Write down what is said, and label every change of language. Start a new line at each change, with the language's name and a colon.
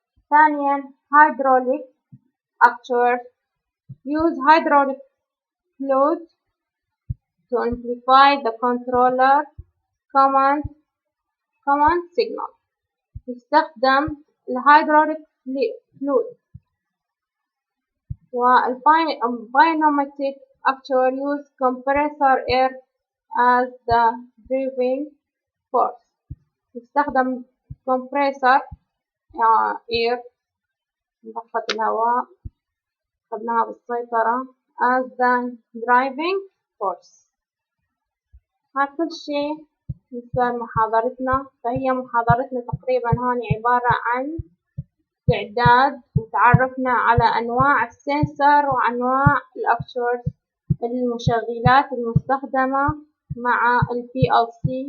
Arabic: ثانيا
English: hydraulic actuators use hydraulic fluid to amplify the controller command signal.
Arabic: يستخدم الهيدروليك fluid.
English: والباينوماتيك actuators use compressor air as the driving force.
Arabic: يستخدم
English: compressor air
Arabic: مضخة الهواء أخذناها بالسيطرة
English: as the driving force.
Arabic: هذا كل شيء بالنسبة لمحاضرتنا فهي محاضرتنا تقريبا هون عبارة عن إعداد وتعرفنا على أنواع السنسر وأنواع الأكتويرز المشغلات المستخدمة مع ال PLC.